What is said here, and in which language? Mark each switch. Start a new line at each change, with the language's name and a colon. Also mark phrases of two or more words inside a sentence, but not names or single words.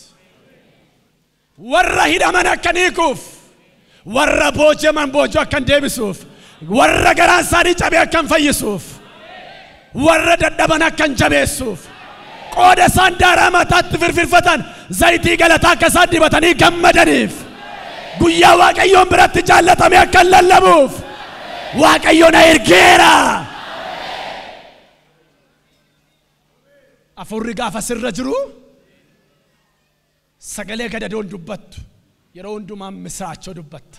Oromo: warra hidhaman akka hiikuuf warra booji'aman booji'a akka deebisuuf warra garaan saddi cabe akka fayyisuuf warra dadhaban akka jabeessuuf qooda isaan daaraa mataatti firfirfatan zayitii galataa akka isaan dibatanii gammadaniif guyyaa Waaqayyoon biratti jaallatame akka lallabuuf Waaqayyoon ergeera. Afurri gaafa sirra jiru sagalee gadadoon dubbattu yeroo hundumaa misraachoo dubbatta.